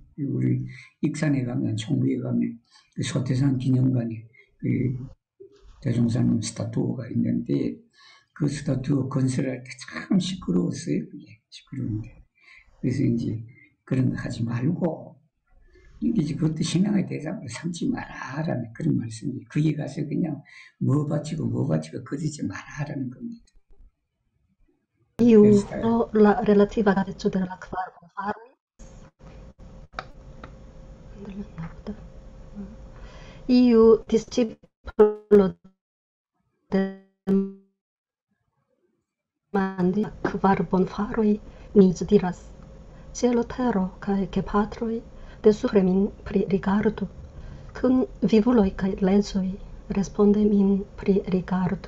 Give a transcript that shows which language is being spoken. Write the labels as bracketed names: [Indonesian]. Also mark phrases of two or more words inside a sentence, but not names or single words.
[Korean] 우리 익산에 가면 총무에 가면 그 소태산 기념관에 그 대종사님 스타투어가 있는데 그 스타투어 건설할 때 참 시끄러웠어요. 그게 시끄러운데 그래서 이제 그런 거 하지 말고 이제 그것도 신앙의 대상으로 삼지 마라라는 그런 말씀이 거기 가서 그냥 뭐 바치고 거짓지 마라라는 겁니다. [Esperanto] Iu [Korean] 그래서 [Esperanto] pro la relativa graveco de la kvar faroj. Iu disciplo demandis: kvar bonfaroj ni diras, cielo tero kaj gepatroj de supre min pririgardu, kun vivuloj kaj leĝoj responde min pririgardu.